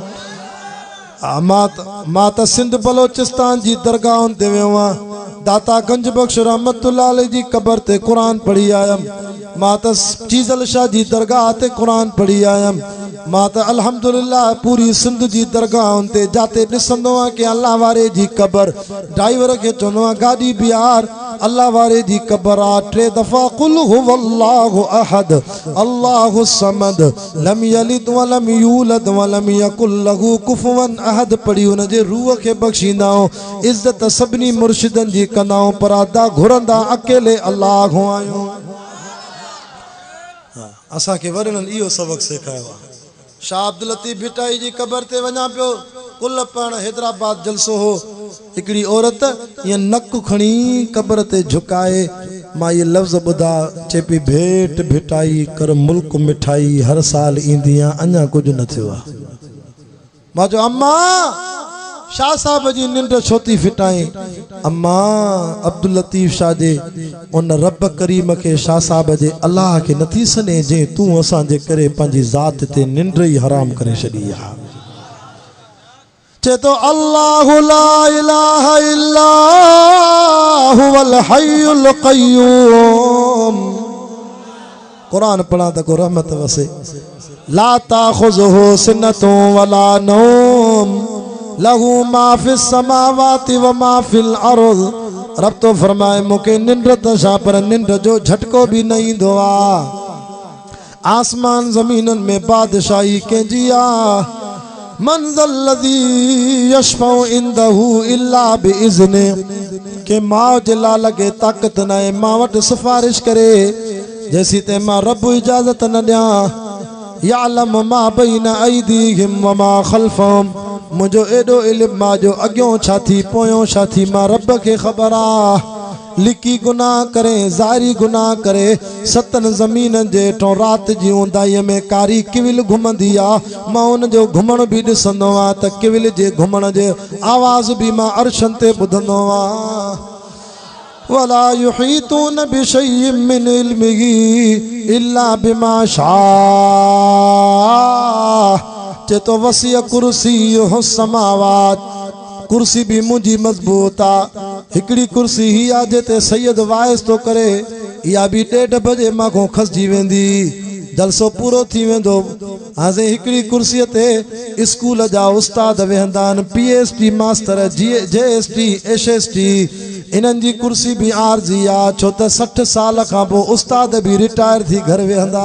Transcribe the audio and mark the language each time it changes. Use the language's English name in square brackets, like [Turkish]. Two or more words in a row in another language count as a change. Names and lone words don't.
[Sindhi] मां त सिंध बलोचिस्तान जी दरगाहुनि ते वियो आहियां दाता गंज बख्श [Arabic] رحمة الله عليه [Sindhi] जी क़बर ते क़ुरान पढ़ी आयुमि मां त चीज़ल शाह जी दरगाह ते क़ुरान पढ़ी आयुमि मां त अल्हम्दुलिल्लाह पूरी सिंध जी दरगाहुनि ते जाते ॾिसंदो आहियां कि अल्लाह वारे जी क़बर ड्राइवर खे चवंदो आहियां गाॾी बीहार अल्लाह वारे जी क़बर आहे 3 दफ़ा [Arabic] قل هو الله أحد الله الصمد لم يلد ولم يولد ولم يكن له كفوا أحد [Sindhi] पढ़ी उन जे रूह खे बख़्शींदाऊं इज़त सभिनी मुर्शिदनि जी कंदाऊं पर अदा घुरंदा अकेले अल्लाह खां आहियूं असांखे वॾनि इहो सबक़ सेखारियो आहे शाह अब्दुल लतीफ़ भिटाई जी क़बर ते वञा पियो कुल पण हैदराबाद जलसो हो हिकिड़ी औरत ईअं नक खणी क़बर ते झुकाए मां इहे लफ़्ज़ ॿुधा चए पई भेट भिटाई कर मुल्क मिठाई हर साल ईंदी आहे अञा कुझु न थियो आहे मां चयो अम्मा शाह साहब जी निंड छो थी फिटाई अम्मा अब्दुल लतीफ़ शाह जे उन रब करीम के शाह साहब जे अल्लाह के नथी सने जे तू असांजे करे पंहिंजी ज़ात ते निंड ही हराम करे छॾी आहे चे तो [Arabic] الله لا إله إلا هو الحي القيوم [Sindhi] कुरान पढ़ा त को रहमत वसे [Arabic] لا تأخذه سنة ولا نوم له ما في السماوات وما في الأرض [Sindhi] रब तो फरमाए मूंखे निंड त छा पर निंड जो झटको भी न ईंदो आहे आसमान ज़मीननि में बादशाही कंहिंजी आहे मंज़ल [Arabic] الذي يشفع عنده إلا بإذنه [Sindhi] के माउ जे लाल खे ताक़त न आहे मां वटि सिफारिश करे जेसी ते मां रब इजाज़त न ॾियां [Arabic] يعلم ما بين أيديهم وما خلفهم [Sindhi] मुझो एडो इल्म मां जो अॻियों छा थी पोयों छा थी मां रब खे ख़बर आहे लिकी गुनाह करे ज़ारी गुनाह करे सतन ज़मीन जे हेठों राति जी ऊंदाईअ में कारी किविल घुमंदी आहे मां उन जो घुमण बि ॾिसंदो आहियां त किविल जे घुमण जे आवाज़ बि मां अर्शनि ते ॿुधंदो आहियां [Arabic] ولا يحيطون بشيء من علمه إلا بما شاء [Sindhi] चे तो [Arabic] وسع كرسيه السماوات [Sindhi] कुर्सी भी मुझी मजबूत आ हिकड़ी कुर्सी ही आ जेते सैयद वाइस तो करे या भी 1:30 बजे मां खसजी वेंदी जलसो पूरो थी वेंदो हाज़े हिकड़ी कुर्सी ते स्कूल जा उस्ताद वेहंदा आहिनि PhD मास्टर JST HST इन्हनि जी कुर्सी भी आरजी आहे छो त 60 साल खां पोइ उस्ताद भी रिटायर थी घर वेहंदा।